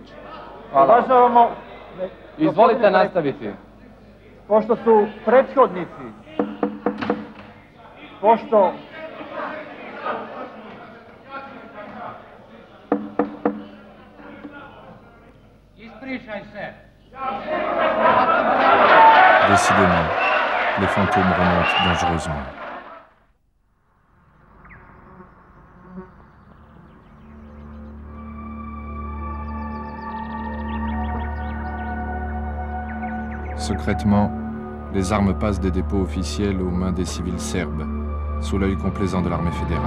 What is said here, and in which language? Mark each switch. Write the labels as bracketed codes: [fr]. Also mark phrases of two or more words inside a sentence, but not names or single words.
[hr] Hvala. Izvolite nastaviti. Pošto su prethodnici, pošto... Ispričaj se. [fr] Décidément, les fantômes remontent dangereusement. Secrètement, les armes passent des dépôts officiels aux mains des civils serbes, sous l'œil complaisant de l'armée fédérale.